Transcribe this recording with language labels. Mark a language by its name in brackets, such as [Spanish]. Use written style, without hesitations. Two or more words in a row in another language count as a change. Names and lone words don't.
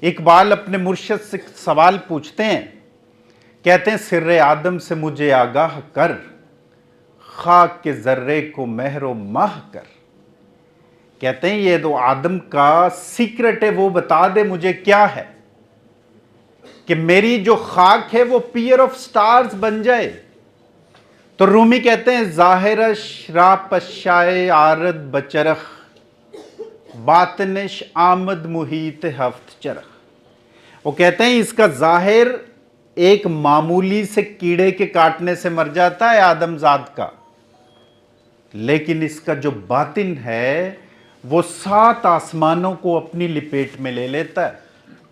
[Urdu] اقبال اپنے مرشد سے سوال پوچھتے ہیں، کہتے ہیں سر آدم سے مجھے آگاہ کر، خاک کے ذرے کو مہر و ماہ کر۔ کہتے ہیں یہ تو آدم کا سیکرٹ ہے، وہ بتا دے مجھے کیا ہے کہ میری جو خاک ہے وہ [English] pair of stars [Urdu] بن جائے۔ تو رومی کہتے ہیں [Persian] ظاہرش را پشائے آرد بچرخ، باطنش آمد محیط ہفت چرخ۔ [Urdu] وہ کہتے ہیں اس کا ظاہر ایک معمولی سے کیڑے کے کاٹنے سے مر جاتا ہے آدم ذات کا، لیکن اس کا جو باطن ہے وہ 7 آسمانوں کو اپنی لپیٹ میں لے لیتا ہے۔